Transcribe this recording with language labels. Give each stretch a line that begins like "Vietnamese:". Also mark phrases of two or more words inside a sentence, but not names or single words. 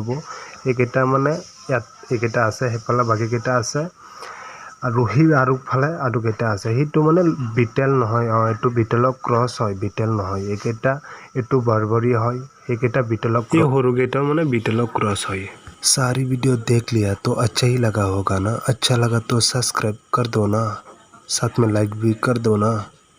Assamese: এইকেইটা মানে এইকেইটা আছে, সেইফালে বাকীকেইটা আছে আৰু ফালে আৰু কেইটা আছে। সেইটো মানে বিটেল নহয়, এইটো বিটেলৰ ক্ৰছ হয়, বিটেল নহয়। এইটো বাৰবৰী হয়, সেইকেইটা বিটেলৰ এই সৰুকেইটা মানে বিটেলৰ ক্ৰছ হয়।
Hindi: सारी वीडियो देख लिया तो अच्छा ही लगा होगा ना, अच्छा लगा तो सब्सक्राइब कर दो ना। साथ में लाइक भी कर दो ना।